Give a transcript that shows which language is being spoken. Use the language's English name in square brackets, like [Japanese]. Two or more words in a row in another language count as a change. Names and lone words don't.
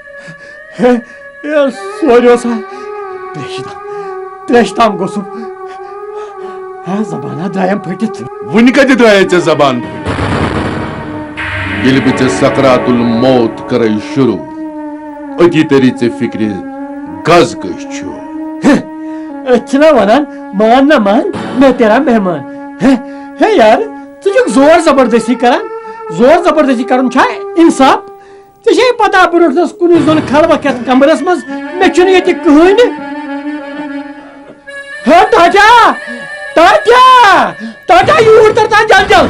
[Kashmiri] سورِیو سا تریشہِ تام گوٚژھُم زبانہ درٛایَم پھٔٹِتھ وُنہِ کتہِ درٛایے ژےٚ زبان پھٔٹِتھ ییٚلہِ بہٕ ژےٚ [Arabic] سکرات الموت [Kashmiri] کرے شروع أتی تری ژےٚ فکرِ گز کٔش چھُ أسۍ چھِنا وَنان [Urdu] مان نہ مان مےٚ تیرا مہمان ہے [Kashmiri] یار ژٕ چھُکھ زور زبردستی کران زور زبردستی کرُن چھا انصاف ژےٚ چھے پتہ برونٛٹھس کُنُے زوٚن خلبکھ یتھ کمرس منٛز مےٚ چھُنہٕ ییٚتہِ کٕہٕنۍ ہے ٹاٹا یوٗر تر تانۍ جل جل